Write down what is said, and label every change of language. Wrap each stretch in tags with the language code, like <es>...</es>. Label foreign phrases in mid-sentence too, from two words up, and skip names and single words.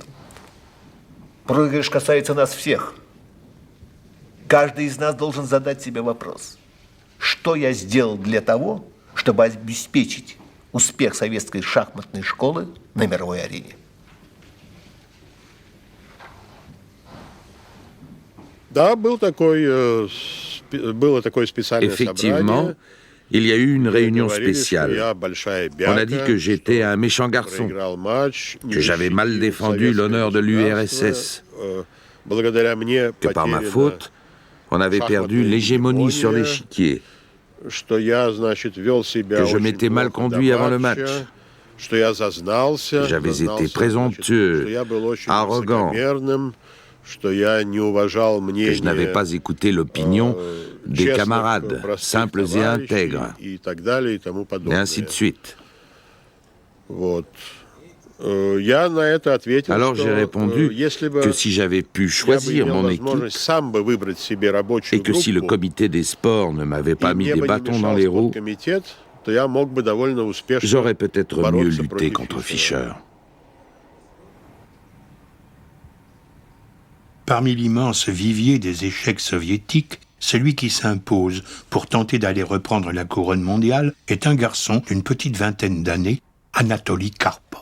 <ru>Проигрыш касается нас всех. Каждый из нас должен задать себе вопрос: что я сделал для того, чтобы обеспечить успех советской шахматной школы на мировой арене? Да, было такое специальное</ru> <fr>Effectivement, il y a eu une réunion spéciale. On a dit que j'étais un méchant garçon, que j'avais mal défendu l'honneur de l'URSS, que par ma faute, on avait perdu l'hégémonie sur l'échiquier, que je m'étais mal conduit avant le match, que j'avais été présomptueux, arrogant, que je n'avais pas écouté l'opinion des camarades, simples et intègres, et ainsi de suite.</fr> <ru>Я на это ответил,</ru> <fr>Alors j'ai</fr> <ru>что</ru> <fr>répondu</fr> <ru>если бы</ru> <fr>que si j'avais pu</fr> <ru>я бы</ru> <fr>choisir</fr> <ru>имел</ru> <fr>mon équipe</fr> <ru>возможность сам бы выбрать себе рабочую</ru> <fr>et que si le</fr> <ru>группу,</ru> <fr>comité des sports ne m'avait</fr> <ru>и</ru> <fr>pas mis</fr> <ru>мне</ru> <fr>des</fr> <ru>бы не</ru> <fr>bâtons dans</fr> <ru>мешал</ru> <fr>les roues,</fr> <ru>спорткомитет, то я мог бы довольно успешно</ru> <fr>j'aurais peut-être mieux</fr> <ru>бороться</ru> <fr>lutté</fr> <ru>против</ru> <fr>contre</fr> <ru>Фишера.</ru> <fr>Fischer. Parmi l'immense vivier des échecs soviétiques, celui qui s'impose pour tenter d'aller reprendre la couronne mondiale est un garçon d'une petite vingtaine d'années, Anatoly Karpov.</fr>